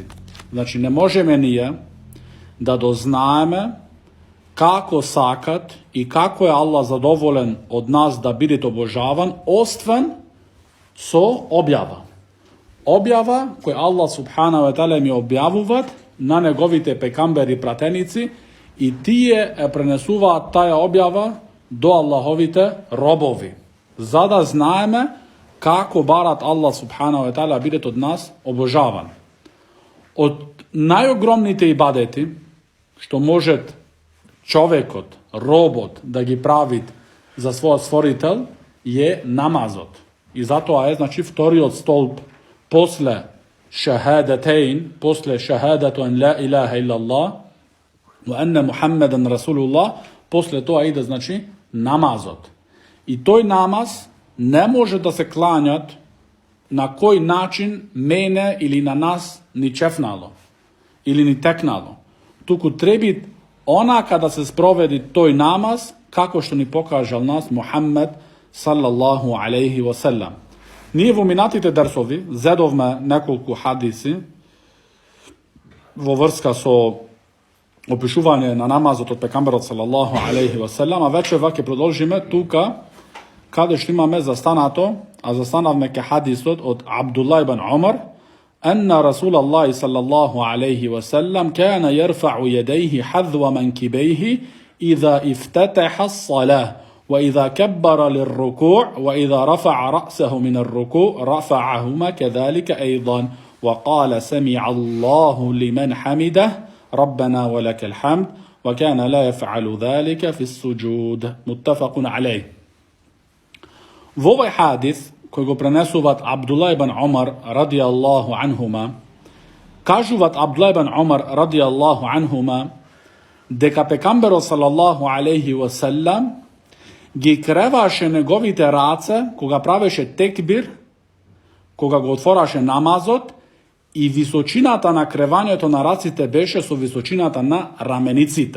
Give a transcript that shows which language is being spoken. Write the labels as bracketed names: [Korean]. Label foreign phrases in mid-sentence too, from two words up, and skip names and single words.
[Macedonian] Значи, не можеме ние да дознаеме како сакат и како е Аллах задоволен од нас да биде обожаван, освен со објава. Објава која Аллах [Arabic] سبحانه وتعالى [Macedonian] ми објавуваат на неговите пекамбери пратеници, и тие е пренесуваат таја објава до Аллаховите робови, за да знаеме како барат Аллах [Arabic] سبحانه وتعالى [Macedonian] бидет од нас обожаван. Од најогромните ибадети што може човекот, робот да ги прави за својот створител е намазот. И затоа е, значи, вториот столб после шахадатейн, после [Arabic] شهادة أن لا إله إلا الله وأن محمدا رسول الله, [Macedonian] после тоа иде, значи, намазот. И тој намаз не може да се клањат на кој начин мене или на нас ни чефнало или ни текнало. Туку треби онака да се спроведи тој намаз како што ни покажал нас Мухаммед [Arabic] صلى الله عليه وسلم. [Macedonian] Ние во минатите дерсови зедовме неколку хадиси во врска со опишување на намазот од пекамберот [Arabic] صلى الله عليه وسلم, [Macedonian] а вече ќе продолжиме тука каде што имаме застанато, а застанавме ке хадисот [Arabic] од Абдулlah ибн Умар, أن رسول الله صلى الله عليه وسلم كان يرفع يديه حذو منكبيه إذا افتتح الصلاة وإذا كبر للركوع وإذا رفع رأسه من الركوع رفعهما كذلك أيضا وقال سمع الله لمن حمده ربنا ولك الحمد وكان لا يفعل ذلك في السجود. متفق عليه. [Macedonian] Во овој хадис кој го пренесуваат Абдулlah ибн Умар [Arabic] رضي الله عنهما, [Macedonian] кажуваат Абдулlah ибн Умар [Arabic] رضي الله عنهما [Macedonian] дека пекамберот [Arabic] صلى الله عليه وسلم [Macedonian] ги креваше неговите раце кога правеше текбир, кога го отвораше намазот, и височината на кревањето на раците беше со височината на рамениците.